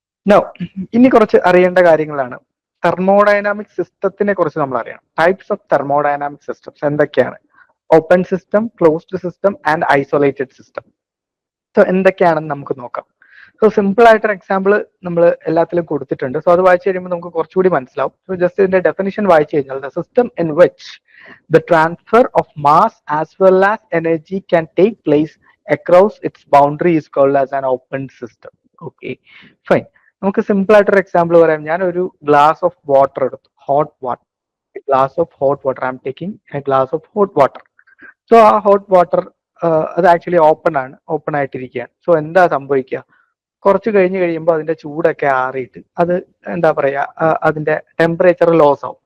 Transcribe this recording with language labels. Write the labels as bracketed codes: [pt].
[ml] No, ഇനി കുറച്ച് അറിയേണ്ട കാര്യങ്ങളാണ്. തെർമോഡൈനാമിക് സിസ്റ്റത്തിനെ കുറിച്ച് നമ്മൾ അറിയണം. [en] types of thermodynamic systems [ml] എന്തൊക്കെയാണ്? [en] Open system, closed system and isolated system. [ml] So എന്തൊക്കെയാണെന്ന് നമുക്ക് നോക്കാം. സോ സിമ്പിൾ ആയിട്ടൊരു എക്സാമ്പിൾ നമ്മൾ എല്ലാത്തിലും കൊടുത്തിട്ടുണ്ട്. സോ അത് വായിച്ചു കഴിയുമ്പോൾ നമുക്ക് കുറച്ചുകൂടി മനസ്സിലാവും. [en] so just [ml] ഇതിന്റെ ഡെഫിനിഷൻ വായിച്ചു കഴിഞ്ഞാൽ, [en] The system in which the transfer of mass as well as energy can take place across its boundary is called as an open system. Okay, fine. [ml] നമുക്ക് സിമ്പിൾ ആയിട്ടൊരു എക്സാമ്പിൾ പറയാം. ഞാൻ ഒരു glass of water എടുത്തു, hot water, glass of hot water. [en] I'm taking a glass of hot water. [ml] So ആ hot water അത് actually open ആണ്, open ആയിട്ടിരിക്കുകയാണ്. So എന്താ സംഭവിക്കുക? കുറച്ച് കഴിഞ്ഞ് കഴിയുമ്പോൾ അതിന്റെ ചൂടൊക്കെ ആറിയിട്ട് അത് എന്താ പറയാ, അതിന്റെ ടെമ്പറേച്ചർ ലോസ് ആവും.